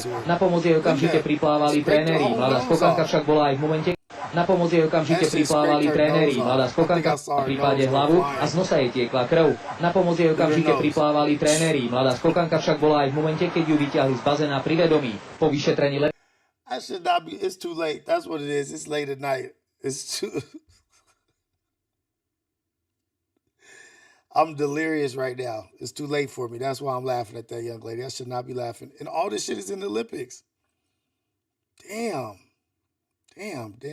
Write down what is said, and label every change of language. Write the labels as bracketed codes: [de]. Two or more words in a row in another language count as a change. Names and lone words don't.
[sk] Na pomoc jej okamžite priplávali tréneri. Mladá skokanka však bola aj v momente, Mladá skokanka pri páde hlavu a z nosa jej tiekla krv. Na pomoc jej okamžite priplávali tréneri. Mladá skokanka však bola aj v momente, keď ju vyťahli z bazéna pri vedomí. Po vyšetrení [en] I should not be. It's too late. That's what it is. It's late at night. It's too. I'm delirious right now. It's too late for me. That's why I'm laughing at that young lady. I should not be laughing. And all this shit is in the Olympics. Damn. Damn.